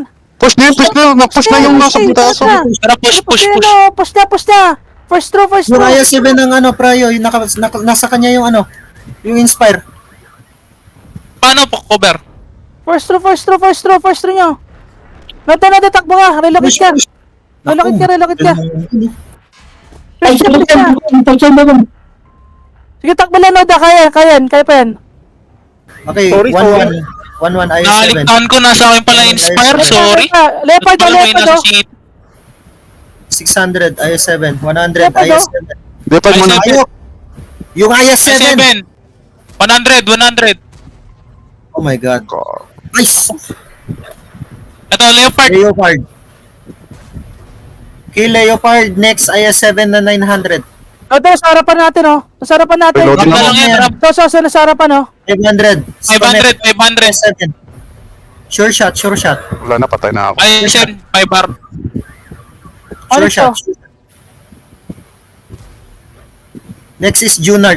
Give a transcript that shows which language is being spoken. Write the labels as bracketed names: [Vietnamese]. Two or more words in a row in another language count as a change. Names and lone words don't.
[Filipino] Push na yung nasa putaso. Tara, push. Push na. [English] First throw. [Filipino] Yung IS7 ng Prayo, yung nasa kanya yung yung Inspire. Paano pa-cover? [English] First throw [Filipino] nyo. Nata, takbo nga. Relocate ka. Relocate ka. Ay, sa likod. Sige, takbo lang, Noda. Kaya pa yan. Okay, Sorry, 1-1 IS7. Nakaligtaan ko, nasa akin pala inspire. Sorry. Leopard, Ba't pala may nasa oh. seat? 600 IS7, 100 Leopard, oh. IS7. Depag mo na. Ay, Ayok! Yung IS7! 7. 100. [English] Oh my god. Nice! [Filipino] Ito, Leopard. [English] Leopard. Kill Leopard, next IS7 na 900. [Filipino] Noda, sa harapan natin, oh. Sa harapan natin. Reloading Wag na lang yan, Rab. Sa harapan, oh. 500. 500. [English] IS7. Sure shot. [Filipino] Wala na, patay na ako. Ay, yan. 5 bar. Ano [English] Sure shot. Next is Junard.